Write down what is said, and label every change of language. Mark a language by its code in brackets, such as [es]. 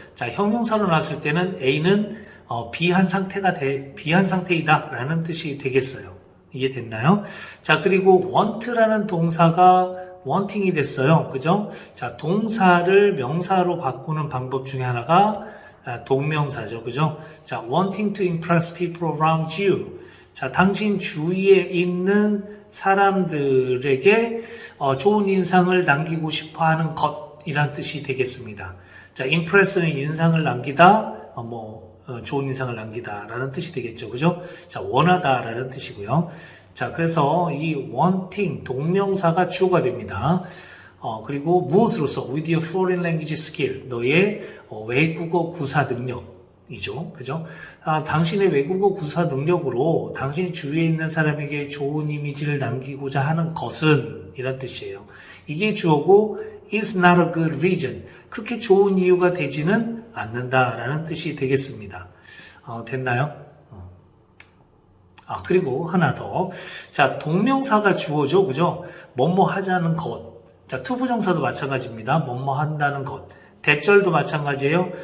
[ko] 자, 형용사로 나왔을 때는 A는 B한 상태이다라는 뜻이 되겠어요. 이해 됐나요? 자, 그리고 want라는 동사가 wanting이 됐어요. 그죠? 자, 동사를 명사로 바꾸는 방법 중에 하나가 동명사죠. 그죠? [en] 자, wanting to impress people around you. [ko] 자, 당신 주위에 있는 사람들에게 좋은 인상을 남기고 싶어 하는 것이란 뜻이 되겠습니다. 자, impress는 인상을 남기다, 좋은 인상을 남기다라는 뜻이 되겠죠. 그죠? 자, 원하다라는 뜻이고요. 자, 그래서 이 wanting, 동명사가 주어가 됩니다. 그리고 무엇으로서? [en] with your foreign language skill, [ko] 너의 외국어 구사 능력이죠. 그죠? 당신의 외국어 구사 능력으로 당신 주위에 있는 사람에게 좋은 이미지를 남기고자 하는 것은 이란 뜻이에요. [en] 이게 주어고 is not a good reason. [ko] 그렇게 좋은 이유가 되지는 않는다라는 뜻이 되겠습니다. 됐나요? 그리고 하나 더. 자, 동명사가 주어죠. 그죠? 뭐뭐 하자는 것. 자, 투부정사도 마찬가지입니다. 뭐뭐 한다는 것. 대절도 마찬가지예요.